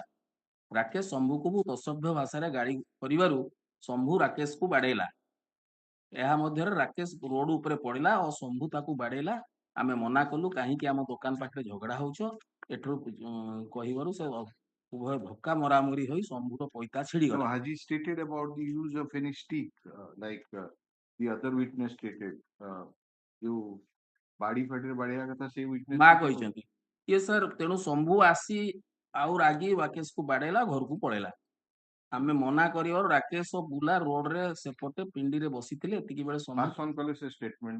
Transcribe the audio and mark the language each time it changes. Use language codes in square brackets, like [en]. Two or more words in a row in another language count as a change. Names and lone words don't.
[or] ରାକେଶ ଶମ୍ଭୁକୁ ବହୁତ ଅସଭ୍ୟ ଭାଷାରେ ଗାଳି କରିବାରୁ ଶମ୍ଭୁ ରାକେଶକୁ ବାଡେଇଲା। ଏହା ମଧ୍ୟରେ ରାକେଶ ରୋଡ ଉପରେ ପଡିଲା ଓ ଶମ୍ଭୁ ତାକୁ ବାଡେଇଲା। ଆମେ ମନା କଲୁ କାହିଁକି ଆମ ଦୋକାନ ପାଖରେ ଝଗଡା ହଉଛ ଏଠୁ କହିବାରୁ ସେ ଉଭୟ ଧକ୍କା ମରାମରି ହୋଇ ଶମ୍ଭୁର ପଇତା ଛିଡିଗଲା। [en] Has he stated about the use of any stick like the other witness stated? [or] ଯୋଉ ବାଡି ଫାଡିରେ ବାଡେଇବା କଥା ସେଇ witness ମା କହିଛନ୍ତି ଇଏ ସାର୍। ତେଣୁ ଶମ୍ଭୁ ଆସି ଆଉ ରାଗି ରାକେଶକୁ ବାଡେଇଲା, ଘରକୁ ପଳେଇଲା। ଆମେ ମନା କରିବାରୁ ରାକେଶ ଓ ବୁଲା ରୋଡରେ ସେପଟେ ପିଣ୍ଡିରେ ବସିଥିଲେ। ଏତିକି ବେଳେ ପାସନ କଲେ ସେ ଷ୍ଟେଟମେଣ୍ଟ